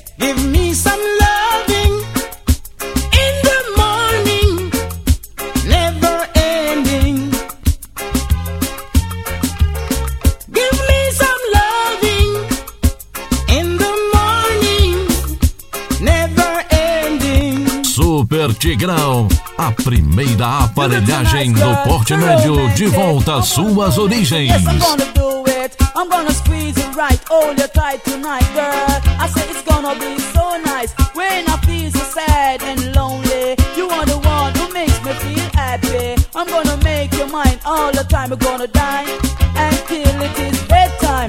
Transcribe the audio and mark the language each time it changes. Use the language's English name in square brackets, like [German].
[English] Give me some loving in the morning, never ending. Give me some loving in the morning, never ending. [Portuguese] Super Tigrão, a primeira aparelhagem do porte médio de volta às suas origens. [English] Yes, I'm gonna do it. I'm gonna squeeze it right. Hold your tight tonight, girl. I say it's gonna be so nice. When I feel so sad and lonely, you are the one who makes me feel happy. I'm gonna make your mind all the time. We're gonna dine until it is bedtime.